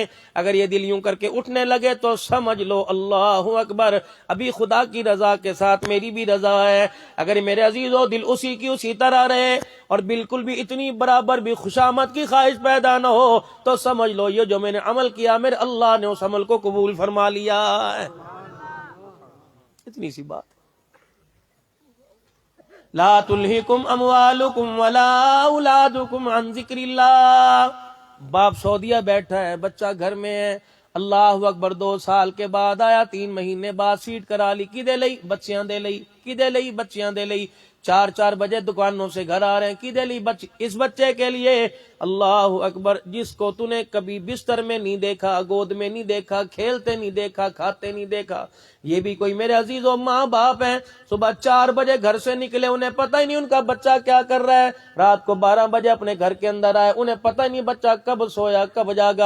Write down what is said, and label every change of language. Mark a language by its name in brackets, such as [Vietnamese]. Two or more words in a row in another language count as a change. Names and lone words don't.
[Urdu] اگر یہ دل یوں کر کے اٹھنے لگے تو سمجھ لو [Arabic] اللہ اکبر، [Urdu] ابھی خدا کی رضا کے ساتھ میری بھی رضا ہے. اگر میرے عزیزو دل اسی کی اسی طرح رہے اور بالکل بھی اتنی برابر بھی خوشامد کی خواہش پیدا نہ ہو تو سمجھ لو یہ جو میں نے عمل کیا میرے اللہ نے اس عمل کو قبول فرما لیا ہے. اتنی سی بات. [Arabic] لا تلہکم اموالکم ولا اولادکم عن ذکر اللہ. [Urdu] باپ سعودیہ بیٹھا ہے، بچہ گھر میں ہے، [Arabic] اللہ اکبر [Urdu] 2 سال کے بعد آیا، 3 مہینے بعد سیٹ کرا لی، [Punjabi] کدے لئی بچیاں دے لئی، کدے لئی بچیاں دے لئی. [Urdu] 4 بجے دکانوں سے گھر آ رہے ہیں، [Punjabi] کدے لئی [Urdu] اس بچے کے لیے. [Arabic] اللہ اکبر، [Urdu] جس کو تو نے کبھی بستر میں نہیں دیکھا، گود میں نہیں دیکھا، کھیلتے نہیں دیکھا، کھاتے نہیں دیکھا. یہ بھی کوئی میرے عزیزوں ماں باپ ہیں، صبح 4 بجے گھر سے نکلے، انہیں پتہ ہی نہیں ان کا بچہ کیا کر رہا ہے. رات کو 12 بجے اپنے گھر کے اندر آئے، انہیں پتہ ہی نہیں بچہ کب سویا کب جاگا.